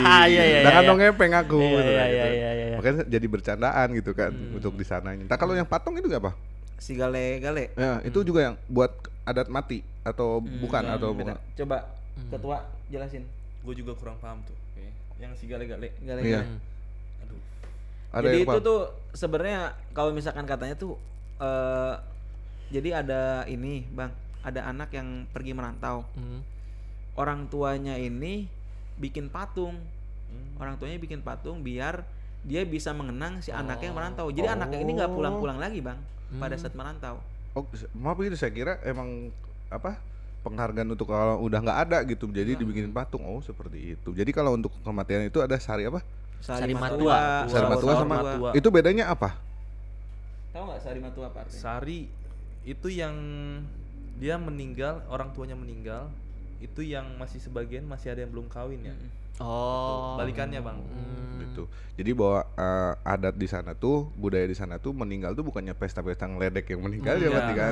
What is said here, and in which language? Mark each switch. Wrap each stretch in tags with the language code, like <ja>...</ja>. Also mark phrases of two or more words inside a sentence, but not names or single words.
<id>Iya, Jangan iya. dong ngepeng aku. gitu. Iya. Makanya jadi bercandaan gitu kan untuk di sananya. Nah, kalau yang patung itu apa? Si gale. Ya, itu juga yang buat adat mati atau bukan atau Beda. bukan? Coba ketua jelasin. Gue juga kurang paham tuh. Oke. Yang si gale-gale. Gale. Iya. Aduh. Ada Jadi yang itu paham? tuh sebenarnya kalau misalkan katanya tuh jadi ada ini, Bang, ada anak yang pergi merantau. Orang tuanya ini bikin patung. Orang tuanya bikin patung biar dia bisa mengenang si anaknya yang merantau. Jadi anaknya ini nggak pulang-pulang lagi, Bang, pada saat merantau. Oh, maaf gitu, saya kira emang apa penghargaan untuk kalau udah nggak ada gitu, jadi dibikinin patung. Oh, seperti itu. Jadi kalau untuk kematian itu ada sari apa? Sari matua. Sari matua sama matua. itu bedanya apa? Tahu nggak sari matua apa artinya? Sari itu yang dia meninggal, orang tuanya meninggal, itu yang masih sebagian masih ada yang belum kawin ya. Oh. Balikannya Bang. Gitu gitu. Jadi bahwa adat di sana tuh, budaya di sana tuh meninggal tuh bukannya pesta-pesta ngeledek yang meninggal ya berarti kan.</id>